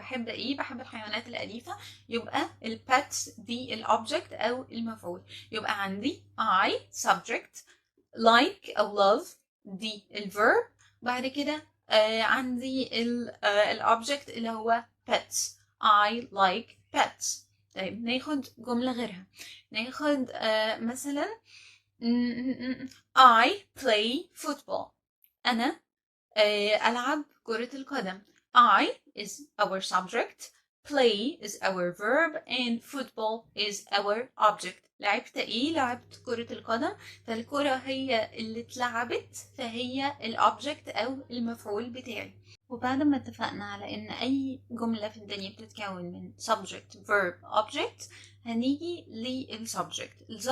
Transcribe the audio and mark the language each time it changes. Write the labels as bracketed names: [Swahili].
[Arabic] بحب ايه؟ بحب الحيوانات الاليفه، يبقى البets دي الاوبجكت او المفعول. يبقى عندي I subject، like او love دي الverb. بعد كده عندي الاوبجكت اللي هو pets. [English] I like pets. [Arabic] طيب، ناخد جملة غيرها. ناخد مثلا [English] I play football. [Arabic] أنا ألعب كرة القدم. [English] I is our subject, play is our verb, and football is our object. [Arabic] لعبت ايه؟ لعبت كرة القدم، فالكرة هي اللي اتلعبت، فهي الأوبجكت أو المفعول بتاعي. وبعد ما اتفقنا على ان اي جملة في الدنيا بتتكون من subject verb object، هنيجي للسبجكت.